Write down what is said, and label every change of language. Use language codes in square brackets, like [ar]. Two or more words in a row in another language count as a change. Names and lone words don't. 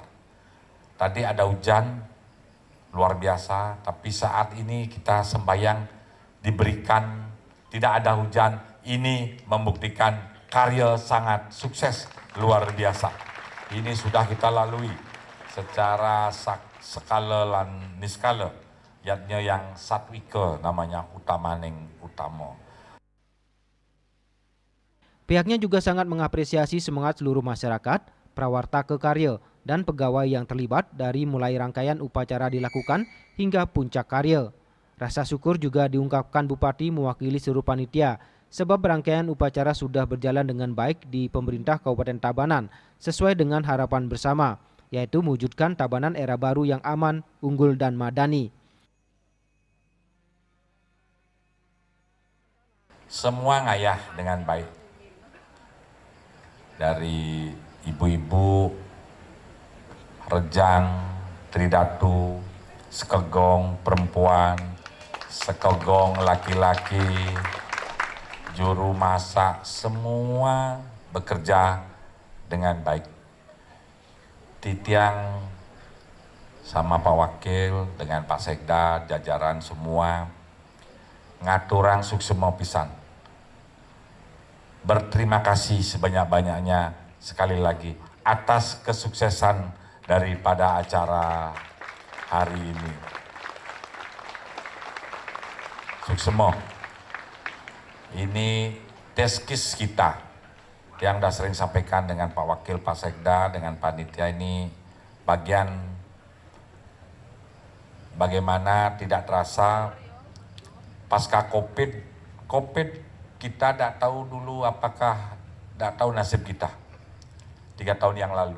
[id] Tadi ada hujan, luar biasa, tapi saat ini kita sembahyang diberikan tidak ada hujan, ini membuktikan karya sangat sukses, luar biasa. Ini sudah kita lalui secara [ban] skala lan niskala, [id] yatnya yang satwika namanya [ban] utamaning utama. [id] Pihaknya juga sangat mengapresiasi semangat seluruh masyarakat, prawartaka karya, dan pegawai yang terlibat dari mulai rangkaian upacara dilakukan hingga puncak karya. Rasa syukur juga diungkapkan Bupati mewakili seluruh panitia sebab rangkaian upacara sudah berjalan dengan baik di pemerintah Kabupaten Tabanan sesuai dengan harapan bersama, yaitu mewujudkan Tabanan era baru yang aman, unggul dan madani. Semua ngayah dengan baik. Dari ibu-ibu, rejang, tridatu, sekegong perempuan, sekegong laki-laki, juru masak, semua bekerja dengan baik. Titiang sama Pak Wakil dengan Pak Sekda, jajaran semua, [ban] ngaturang suksema pisan. [id] Berterima kasih sebanyak-banyaknya sekali lagi atas kesuksesan daripada acara hari ini. Suksema. Ini teskis kita yang sudah sering sampaikan dengan Pak Wakil, Pak Sekda, dengan panitia ini bagian bagaimana tidak terasa pasca COVID kita tidak tahu dulu tidak tahu nasib kita 3 tahun yang lalu.